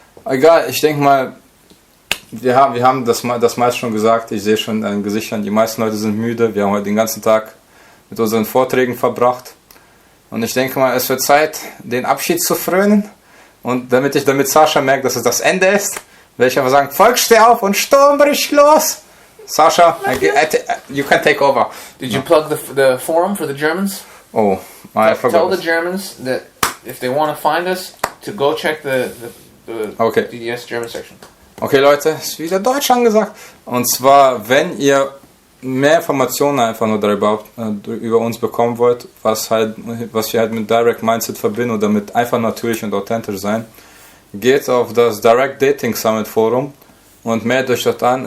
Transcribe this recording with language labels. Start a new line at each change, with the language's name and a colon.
German: Egal, ich denke mal, wir haben das meist schon gesagt, ich sehe schon an den Gesichtern, die meisten Leute sind müde, wir haben heute den ganzen Tag mit unseren Vorträgen verbracht und ich denke mal, es wird Zeit, den Abschied zu frönen und damit Sascha merkt, dass es das Ende ist, werde ich einfach sagen, Volk, steh auf und Sturm bricht los!
English: Sasha, you can take over. Did you plug the forum for the Germans? Oh, I forgot. Tell the Germans that if they want to find us, to go check the DDS German section.
German: Okay Leute, ist wieder Deutsch angesagt. Und zwar, wenn ihr mehr Informationen einfach nur darüber über uns bekommen wollt, was wir halt mit Direct Mindset verbinden oder mit einfach natürlich und authentisch sein, geht auf das Direct Dating Summit Forum und meldet euch dort an.